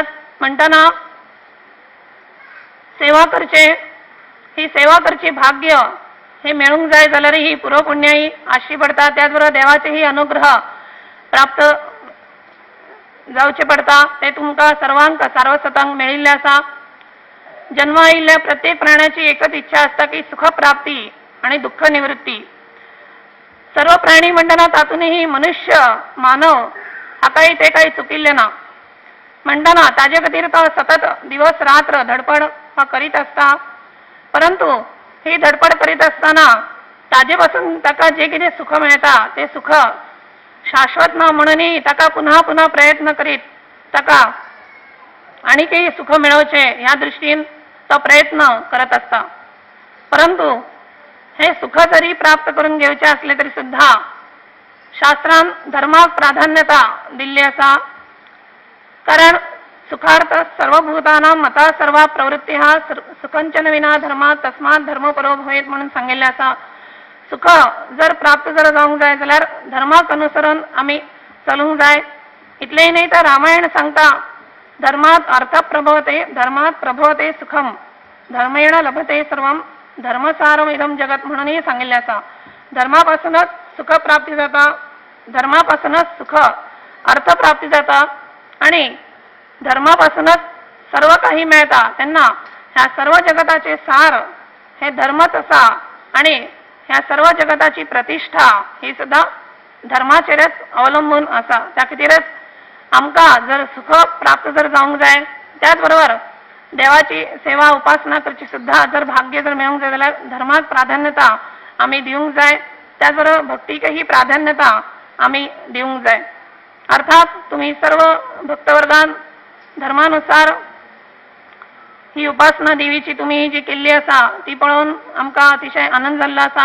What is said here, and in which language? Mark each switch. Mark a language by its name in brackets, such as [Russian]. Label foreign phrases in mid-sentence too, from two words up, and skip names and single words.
[Konkani] म्हणटना ही सेवा करची भाग्य हे मेळूंक जाय जाल्यार ही पुरो पुण्याई आशी पडता. त्याचबरोबर देवाचेही अनुग्रह प्राप्त जावचे पडता. ते तुमकां सर्वांक सारस्वतांक मेळिल्ले आसा. जन्म आयिल्ल्या प्रत्येक प्राण्याची एकच इच्छा असता की सुखप्राप्ती आणि दुःख निवृत्ती. सर्व प्राणी म्हणटना तातूनही मनुष्य मानव हाकाय ते काही चुकिल्ले ना. म्हणटना ताजे खातीर तो सतत दिवस रात्र धडपड करीत असता. परंतु ही धडपड करीत असताना ताजे पासून ताका जे कितें सुख मेळटा ते सुख शाश्वत ना म्हणूनही ताका पुन्हा पुन्हा प्रयत्न करीत ताका आणखी सुख मिळवचे ह्या दृष्टीन तो प्रयत्न करत असता. परंतु हे सुख जरी प्राप्त करून घेवचे असले तरी सुद्धा शास्त्रान धर्माक प्राधान्यता दिल्ली आसा. [Sanskrit] कारण सुखार्थ सर्वभूतानां मता सर्वा प्रवृत्ती हा सुखंचन विना धर्मात तस्मात धर्म परो भवेत [Konkani] म्हणून सांगिल्ले आसा. सुख जर प्राप्त जर जावंक जाय जाल्यार धर्माक अनुसरून आमी चलूंक जाय. इतलेय न्ही तर रामायण सांगता [Sanskrit] धर्मात अर्थ प्रभवते धर्मात प्रभवते सुखम धर्मेण लभते सर्वम धर्मसारम इदम जगत [Konkani] म्हणूनही सांगितले असा. धर्मापासूनच सुख प्राप्ती जाता, धर्मापासूनच सुख अर्थ प्राप्ती जाता आणि धर्मापासूनच सर्व काही मिळता. त्यांना ह्या सर्व जगताचे सार हे धर्मच असा आणि ह्या सर्व जगताची प्रतिष्ठा ही सुद्धा धर्माचेरच अवलंबून असा. त्या खातीरच आमका जर सुख प्राप्त जर जावंक जाय, त्याचबरोबर देवाची सेवा उपासना करची सुद्धा जर भाग्य जर मेळूंक जाय जाल्यार धर्माक प्राधान्यता आमी दिवंक जाय. त्याचबरोबर भक्तीकही प्राधान्यता आमी दिवंक जाय. अर्थात तुम्ही सर्व भक्तवर्गान धर्मानुसार ही उपासना देवीची तुम्ही जी केल्ली आसा ती पळोवन आमकां अतिशय आनंद जाल्लो आसा.